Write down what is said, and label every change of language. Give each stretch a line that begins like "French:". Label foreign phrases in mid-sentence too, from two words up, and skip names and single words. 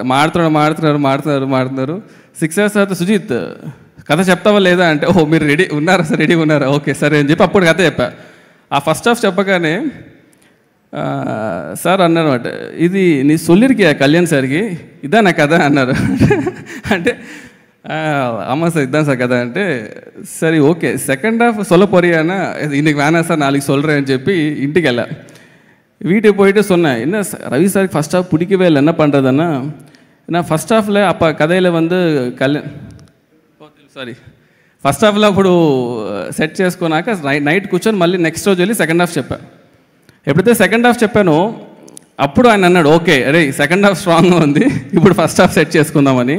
Telugu: మాడుతున్నారు 6 hours తర్వాత సుజిత్ కథ చెప్తావా లేదా అంటే, ఓహో మీరు రెడీగా ఉన్నారా, ఓకే సరే అని చెప్పి అప్పుడు కథ చెప్పా. ఆ
English: first half
Telugu: చెప్పగానే సార్ అన్నారన్నమాట,
Tamil: இது நீ சொல்லிருக்கியா கல்யாண் சாருக்கு இதா நா கதை
Telugu: అన్నారు.
Tamil: అంటే ஆமாம் சார் இதுதான் சார் கதை అంటే சரி ஓகே
English: second half
Tamil: சொல்ல போறியானா இன்னைக்கு வேணாம் சார் நாளைக்கு சொல்கிறேன்னு
Telugu: చెప్పి ఇంటికి వెళ్ళా.
Tamil: வீட்டுக்கு போயிட்டு சொன்னேன், என்ன ரவி சாருக்கு
English: first half
Tamil: பிடிக்கவே இல்லை, என்ன பண்ணுறதுன்னா நான்
English: first half
Tamil: அப்போ కథలో வந்து
Telugu: ఫస్ట్ హాఫ్లో అప్పుడు సెట్ చేసుకున్నాక నైట్ కూర్చొని మళ్ళీ నెక్స్ట్ రోజు వెళ్ళి సెకండ్ హాఫ్ చెప్పా. ఎప్పుడైతే
English: second half
Telugu: చెప్పానో అప్పుడు ఆయన అన్నాడు, ఓకే అరే
English: second half strong
Telugu: ఉంది, ఇప్పుడు
English: first half
Telugu: సెట్ చేసుకుందామని.